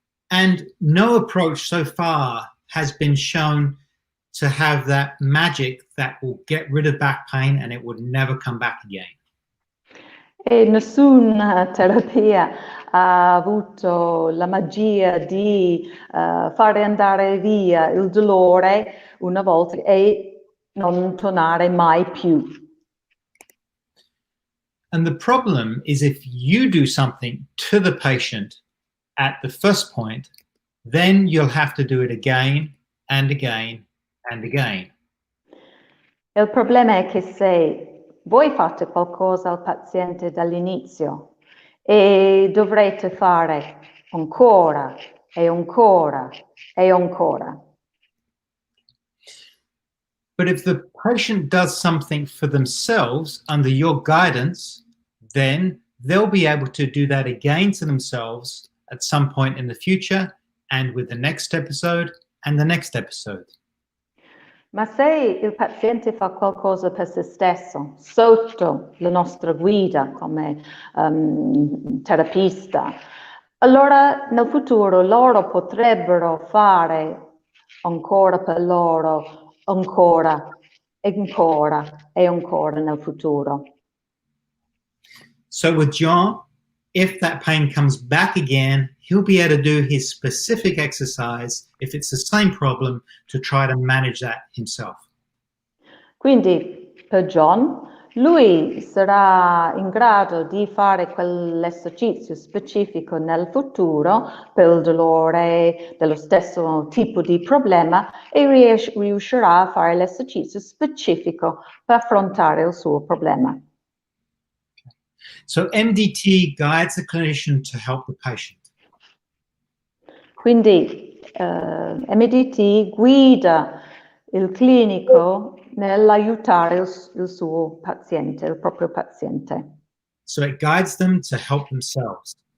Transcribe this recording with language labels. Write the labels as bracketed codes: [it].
[en] And no approach so far has been shown to have that magic that will get rid of back pain and it would never come back again. [it] E nessuna terapia ha avuto la magia di fare andare via il dolore una volta e non tornare mai più. [en] And the problem is if you do something to the patient at the first point, then you'll have to do it again and again and again. [it] E il problema è che se voi fate qualcosa al paziente dall'inizio e dovrete fare ancora e ancora e ancora. [en] But if the patient does something for themselves under your guidance, then they'll be able to do that again to themselves at some point in the future and with the next episode and the next episode. [it] Ma se il paziente fa qualcosa per se stesso, sotto la nostra guida come terapista, allora nel futuro loro potrebbero fare ancora per loro, ancora e ancora e ancora nel futuro. [en] So with John, if that pain comes back again, he'll be able to do his specific exercise, if it's the same problem, to try to manage that himself. [it] Quindi per John, lui sarà in grado di fare quell'esercizio specifico nel futuro per il dolore dello stesso tipo di problema e riuscirà a fare l'esercizio specifico per affrontare il suo problema. [en] So MDT guides the clinician to help the patient. [it] Quindi MDT guida il clinico nell'aiutare il suo paziente, il proprio paziente. [en] So it guides them to help themselves.